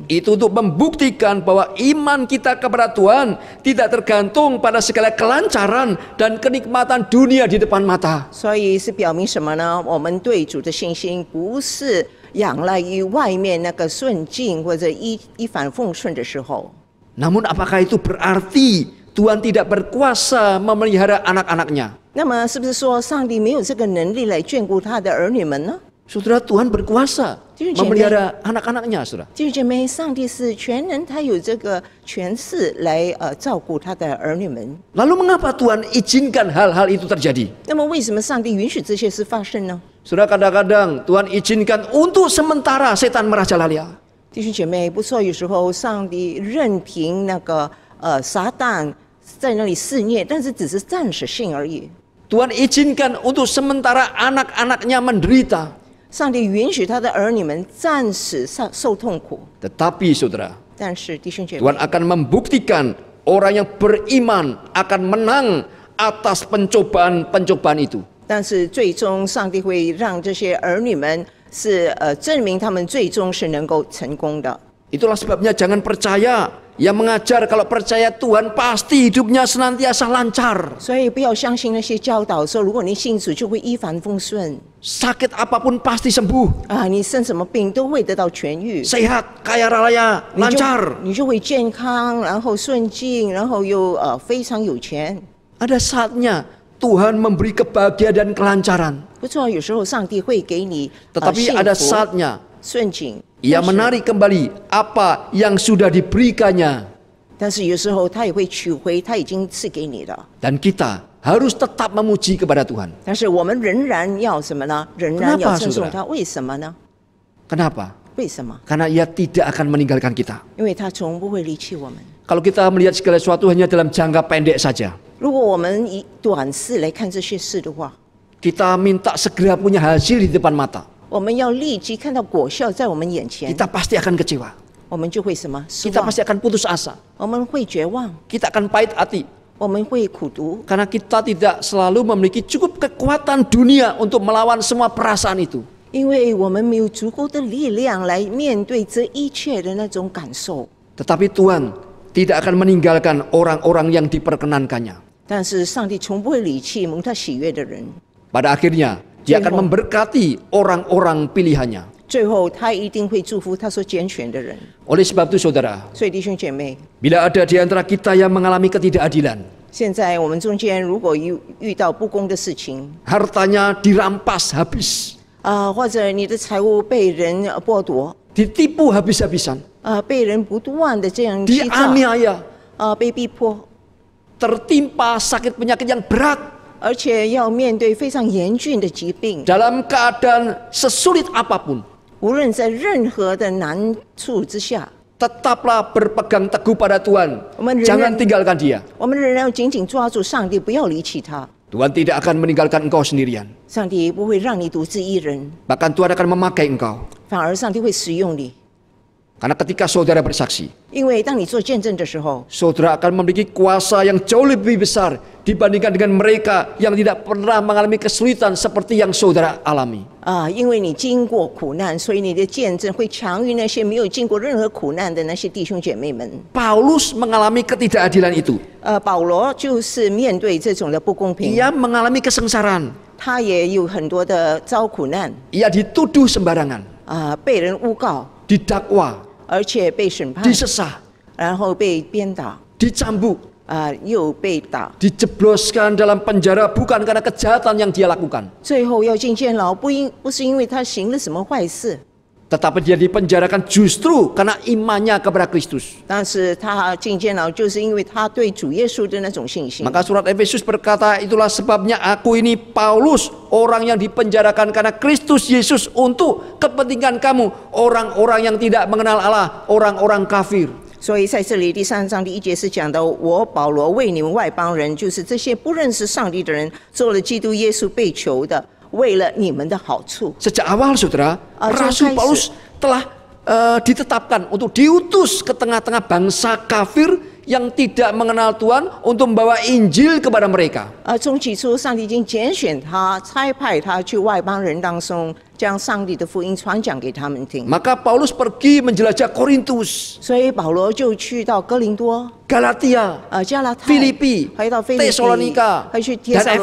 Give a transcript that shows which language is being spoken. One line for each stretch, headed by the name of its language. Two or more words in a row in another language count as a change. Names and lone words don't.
Indonesian: Itu untuk membuktikan bahwa iman kita kepada Tuhan tidak tergantung pada segala kelancaran dan kenikmatan dunia di depan mata.
Chinese: 所以是表明什么呢？我们对主的信心不是仰赖于外面那个顺境或者一帆风顺的时候。
Indonesian: Namun apakah itu berarti Tuhan tidak berkuasa memelihara anak-anaknya?
Chinese: 那么是不是说上帝没有这个能力来眷顾他的儿女们呢？
Indonesian: Saudara, Tuhan berkuasa memelihara anak-anaknya, saudara.
Chinese: 弟兄姐妹，上帝是全能，他有这个权势来照顾他的儿女们。
Indonesian: Lalu mengapa Tuhan izinkan hal-hal itu terjadi?
Chinese: 那么为什么上帝允许这些事发生呢？
Indonesian: Saudara, kadang-kadang Tuhan izinkan untuk sementara setan merajalela.
Chinese: 弟兄姐妹，不错，有时候上帝任凭那个撒旦在那里肆虐，但是只是暂时性而已。
Indonesian: Tuhan izinkan untuk sementara anak-anaknya menderita.
Chinese: 上帝允许他的儿女们暂时受痛苦，
Indonesian: Tetapi saudara,
Chinese: 但是弟兄姐妹，
Indonesian: Tuhan akan membuktikan orang yang beriman akan menang atas pencobaan-pencobaan itu.
Chinese: 但是最终上帝会让这些儿女们是证明他们最终是能够成功的。
Indonesian: Itulah sebabnya jangan percaya yang mengajar kalau percaya Tuhan pasti hidupnya senantiasa lancar.
Chinese: 所以不要相信那些教导说，如果你信主就会一帆风顺
Indonesian: Sakit apapun pasti sembuh.
Chinese: 啊，你生什么病都会得到痊愈，
Indonesian: Sehat, kaya raya, lancar.
Chinese: 你就会健康，然后顺境，然后又非常有钱。
Indonesian: Ada saatnya Tuhan memberi kebahagiaan dan kelancaran.
Chinese: 不错，有时候上帝会给你
Indonesian: Tetapi
Chinese: 幸
Indonesian: ada
Chinese: 福
Indonesian: saatnya
Chinese: 顺境，
Indonesian: Ia menarik kembali apa yang sudah diberikannya.
Chinese: 但是有时候他也会取回他已经赐给你的。
Indonesian: Dan kita harus tetap memuji kepada Tuhan.
Chinese: 但是我们仍然要什么呢？仍然要
Indonesian: Kenapa,
Chinese: 称颂
Indonesian: saudara?
Chinese: 他，为什么呢？
Indonesian: Kenapa?
Chinese: 为什么？
Indonesian: Karena Ia tidak akan meninggalkan kita.
Chinese: 因为他从不会离弃我们。
Indonesian: Kalau kita melihat segala sesuatu hanya dalam jangka pendek saja,
Chinese: 如果我们以短视来看这些事的话，
Indonesian: kita minta segera punya hasil di depan mata,
Chinese: 我们要立即看到果效在我们眼前，
Indonesian: kita pasti akan kecewa.
Chinese: 我们就会什么失
Indonesian: Kita
Chinese: 望，
Indonesian: pasti akan putus asa.
Chinese: 我们会绝望，
Indonesian: Kita akan pahit hati.
Chinese: 我们会苦读，
Indonesian: Karena kita tidak selalu memiliki cukup kekuatan dunia untuk melawan semua perasaan itu.
Chinese: 因为我们没有足够的力量来面对这一切的那种感受。
Indonesian: Tetapi Tuhan tidak akan meninggalkan orang-orang yang diperkenankannya.
Chinese: 但是上帝从不会离弃蒙他喜悦的人，
Indonesian: Pada akhirnya, Dia akan memberkati orang-orang pilihannya.
Chinese: 最后他一定会祝福他所拣选的人。
Indonesian: Oleh sebab itu saudara,
Chinese: 所以弟兄姐妹，
Indonesian: bila ada di antara kita yang mengalami ketidakadilan,
Chinese: 现在我们中间如果遇到不公的事情，
Indonesian: hartanya dirampas habis,
Chinese: 或者你的财物被人剥夺，
Indonesian: ditipu habis-habisan,
Chinese: 被人不断的这样欺诈，
Indonesian: dianiaya,
Chinese: 被逼迫，
Indonesian: tertimpa sakit penyakit yang berat,
Chinese: 而且要面对非常严峻的疾病，
Indonesian: dalam keadaan sesulit apapun,
Chinese: 无论在任何的难处之下，
Indonesian: tetaplah berpegang teguh pada Tuhan. Amen. Jangan tinggalkan Dia.
Chinese: 我们仍然要紧紧抓住上帝，不要离弃他。
Indonesian: Tuhan tidak akan meninggalkan engkau sendirian.
Chinese: 上帝不会让你独自一人，
Indonesian: Bahkan Tuhan akan memakai engkau.
Chinese: 反而上帝会使用你。
Indonesian: Karena ketika saudara bersaksi,
Chinese: 因为当你做见证的时候，
Indonesian: saudara akan memiliki kuasa yang jauh lebih besar dibandingkan dengan mereka yang tidak pernah mengalami kesulitan seperti yang saudara alami.
Chinese: 因为你经过苦难，所以你的见证会强于那些没有经过任何苦难的那些弟兄姐妹们。
Indonesian: Paulus mengalami ketidakadilan itu.
Chinese: 保罗就是面对这种的不公平，
Indonesian: Ia mengalami kesengsaraan.
Chinese: 他也有很多的遭苦难，
Indonesian: Ia dituduh sembarangan,
Chinese: 被人诬告，
Indonesian: didakwa,
Chinese: 而且被审判，
Indonesian: disesah,
Chinese: 然后被鞭打，
Indonesian: dicambuk,
Chinese: 又被打，
Indonesian: dijebloskan dalam penjara bukan karena kejahatan yang dia lakukan,
Chinese: 最后要进监牢，不是因为他行了什么坏事，
Indonesian: tetapi dia dipenjarakan justru karena imannya kepada Kristus.
Chinese: 但是他进监牢就是因为他对主耶稣的那种信心。
Indonesian: Maka surat Efesus berkata, itulah sebabnya aku ini Paulus, orang yang dipenjarakan karena Kristus Yesus untuk kepentingan kamu, orang-orang yang tidak mengenal Allah, orang-orang kafir.
Chinese: 所以在这里第3章第1节是讲到，我保罗为你们外邦人，就是这些不认识上帝的人，做了基督耶稣被囚的，为了你们的好处。
Indonesian: Sejak awal saudara, Rasul Kaisar. Paulus telah ditetapkan untuk diutus ke tengah-tengah bangsa kafir yang tidak mengenal Tuhan untuk membawa Injil kepada mereka.
Chinese: 从起初，上帝已经拣选他，差派他去外邦人当中，将上帝的福音传讲给他们听。
Indonesian: Maka Paulus pergi menjelajah Korintus,
Chinese: 所以保罗就去到哥林多、
Indonesian: Galatia,
Chinese: 加拉太、
Indonesian: Filipi,
Chinese: 还到菲利比、
Indonesian: Tesalonika,
Chinese: 还去帖撒